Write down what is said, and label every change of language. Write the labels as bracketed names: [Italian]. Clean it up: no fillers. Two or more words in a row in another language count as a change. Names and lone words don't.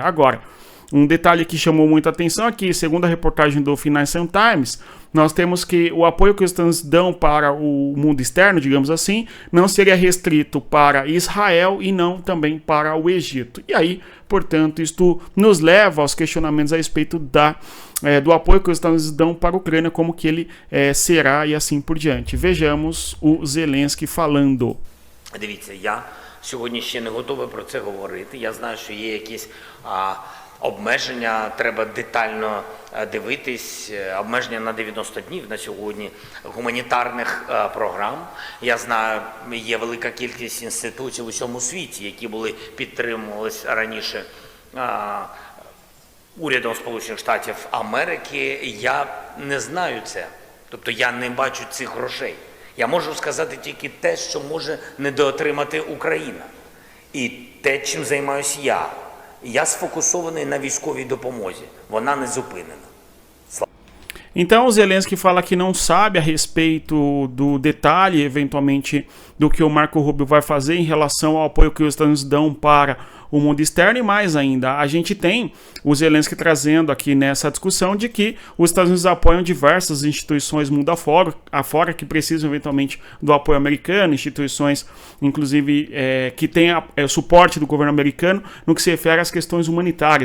[Portuguese] Agora, um detalhe que chamou muita atenção é que, segundo a reportagem do Financial Times, nós temos que o apoio que os Estados Unidos dão para o mundo externo, digamos assim, não seria restrito para Israel e não também para o Egito. E aí, portanto, isto nos leva aos questionamentos a respeito do apoio que os Estados Unidos dão para a Ucrânia, como que ele será e assim por diante. Vejamos o Zelensky falando. [Ukrainian] Дивіться, я сьогодні ще не готовий про це говорити. Я знаю, що є якісь Обмеження треба детально дивитись, обмеження на 90 днів на сьогодні гуманітарних програм. Я знаю, є велика кількість інституцій у всьому світі, які були підтримувалися раніше урядом Сполучених Штатів Америки. Я не знаю це, тобто я не бачу цих грошей. Я можу сказати тільки те, що може недоотримати Україна. І те, чим займаюся я. Я сфокусований на військовій допомозі. Вона не зупинена. [Portuguese] Então o Zelensky fala que não sabe a respeito do detalhe, eventualmente, do que o Marco Rubio vai fazer em relação ao apoio que os Estados Unidos dão para o mundo externo, e mais ainda, a gente tem o Zelensky trazendo aqui nessa discussão de que os Estados Unidos apoiam diversas instituições mundo afora que precisam eventualmente do apoio americano, instituições inclusive que têm suporte do governo americano no que se refere às questões humanitárias.